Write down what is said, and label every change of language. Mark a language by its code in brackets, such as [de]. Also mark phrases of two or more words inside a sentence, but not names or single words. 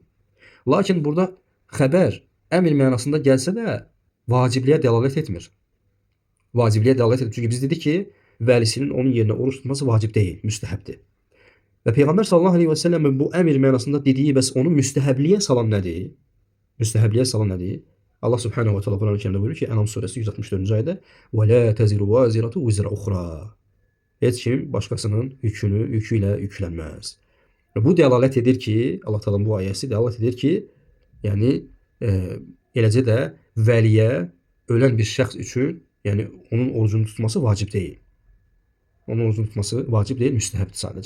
[az] Lakin burada xəbər əmr mənasında gəlsə də vacibliyə dəlalət etmir. Vacibliyə dəlalət etmir. Çünki biz dedik ki, vəlisinin onun yerinə oruç tutması vacib deyil, müstəhəbdir. Və Peyğəmbər [ar] صلى الله عليه وسلم [az] bu əmr mənasında dediyi bəs onu müstəhəbliyə salan nədir? Müstəhəbliyə salan nədir? [ar] الله سبحانه وتعالى [az] Quran-ı Kerimdə buyurur ki, Ənam surəsi 164-cü ayədə [ar] وَلَا تَزِرُ وَازِرَةُ وِزْرَ أُخْرَى. [az] Heç kim başqasının yükü ilə yüklənməz. Bu dəlalət edir ki, Allah Teala'nın bu ayəsi dəlalət edir ki, yəni eləcə də vəliyə ölən bir şəxs üçün, yəni onun orucunu tutması vacib deyil. Onun orucunu tutması vacib deyil, müstəhəbdir sadəcə.